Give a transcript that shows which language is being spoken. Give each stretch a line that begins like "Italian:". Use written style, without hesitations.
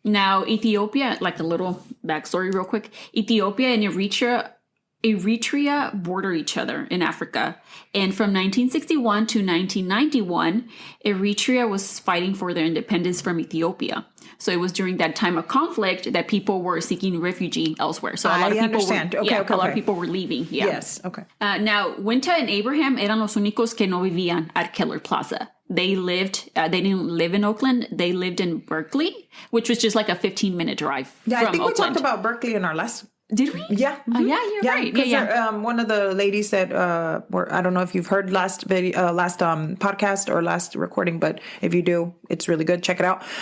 English: Now, Ethiopia, like a little backstory real quick, Ethiopia and Eritrea border each other in Africa. And from 1961 to 1991, Eritrea was fighting for their independence from Ethiopia. So it was during that time of conflict that people were seeking refugee elsewhere. So a lot of people a lot of people were leaving. Yeah. Yes. Okay. Now, Winta and Abraham
Spanish: eran los únicos que no vivían
English: at Keller Plaza. They didn't live in Oakland. They lived in Berkeley, which was just like a 15-minute drive from Oakland. I think we talked about Berkeley in our last... Did we? Yeah. Mm-hmm. Yeah, you're right. Yeah. One of the ladies said, I don't know if you've heard last podcast or last recording, but if you do, it's really good. Check it out.